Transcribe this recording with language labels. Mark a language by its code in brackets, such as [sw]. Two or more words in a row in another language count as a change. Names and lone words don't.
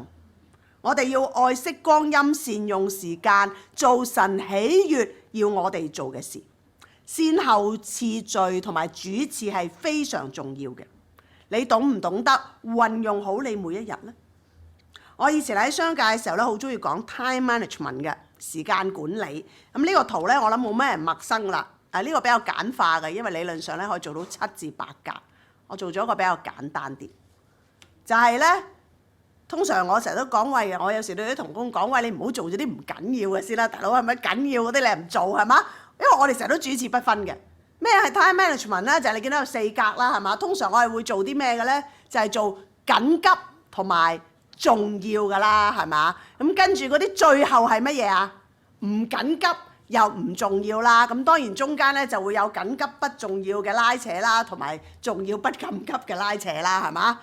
[yue] 我哋要愛惜光陰，善用時間，做神喜悅要我哋做嘅事。先後次序同埋主次係非常重要嘅。你懂唔懂得運用好你每一日呢？我以前喺商界嘅時候咧，好中意講 [en] time management [yue] 嘅時間管理。咁呢個圖咧，我諗冇咩人陌生啦。呢個比較簡化嘅，因為理論上咧可以做到7至8格。我做咗一個比較簡單啲，就係咧，通常我成日都講喂，我有時對啲同工講喂，你唔好做咗啲唔緊要嘅先啦，大佬係咪緊要嗰啲你唔做係嘛？因為我哋成日都主次不分嘅。咩係 [en] time management [yue] 咧？就係你見到有4格啦，係嘛？通常我係會做啲咩嘅咧？就係做緊急同埋重要㗎啦，係嘛？咁跟住嗰啲最後係乜嘢啊？唔緊急又唔重要啦。咁當然中間咧就會有緊急不重要嘅拉扯啦，同埋重要不緊急嘅拉扯啦，係嘛？